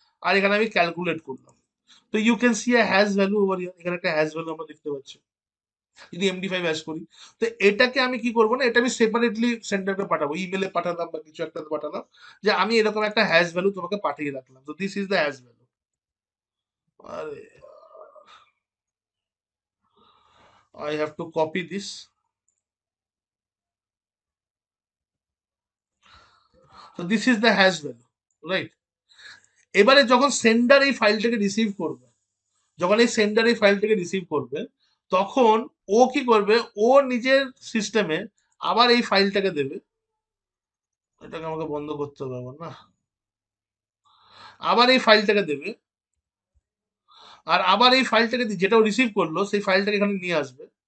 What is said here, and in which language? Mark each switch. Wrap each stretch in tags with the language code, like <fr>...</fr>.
<bn>আর এখানে আমি ক্যালকুলেট করলাম। তো</bn> <en>You can see a hash value over here.</en> <bn>এখানে একটা হ্যাশ ভ্যালু আমরা দেখতে পাচ্ছি যদি MD5 হ্যাশ করি। তো এটাকে আমি কি করবো না, এটা আমি সেপারেটলি সেন্টারকে পাঠাবো, ইমেলে পাঠালাম বা কিছু একটা পাঠালাম, যে আমি এরকম একটা হ্যাশ ভ্যালু তোমাকে পাঠিয়ে রাখলাম।</bn> <en>So this is the hash value. আরে, I have to copy this. So this is the hash value, right?</en> <bn>এবারে যখন সেন্ডার এই ফাইলটাকে রিসিভ করবে, যখন এই সেন্ডার এই ফাইলটাকে রিসিভ করবে, তখন ও কি করবে, ও নিজের সিস্টেমে আবার এই ফাইলটাকে দেবে। এটাকে আমাকে বন্ধ করতে হবে আবার, না? আবার এই ফাইলটাকে দেবে, আর আবার এই ফাইলটাকে যেটা রিসিভ করলো সেই ফাইলটাকে এখানে নিয়ে আসবে।</bn>